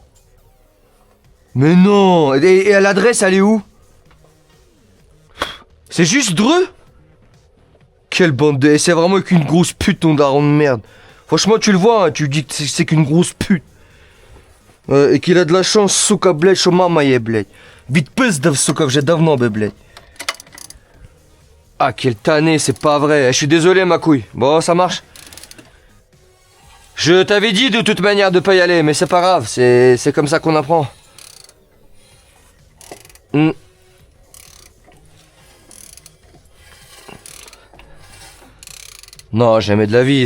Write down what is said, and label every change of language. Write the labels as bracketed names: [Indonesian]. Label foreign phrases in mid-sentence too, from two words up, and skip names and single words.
[French] Mais non. Et à l'adresse, elle est où? C'est juste Dreux? Quelle bande de... C'est vraiment qu'une grosse pute ton daron de merde. Franchement, tu le vois, hein, tu dis que c'est qu'une grosse pute. Et qu'il a de la chance, [Ukrainian] сука, блядь, що мама є, блядь. Відпиздав, сука, вже давно би, блядь. [French] Ah, quelle tannée, c'est pas vrai. Je suis désolé, ma couille. Bon, ça marche. Je t'avais dit de toute manière de pas y aller, mais c'est pas grave. C'est comme ça qu'on apprend. Non, jamais de la vie.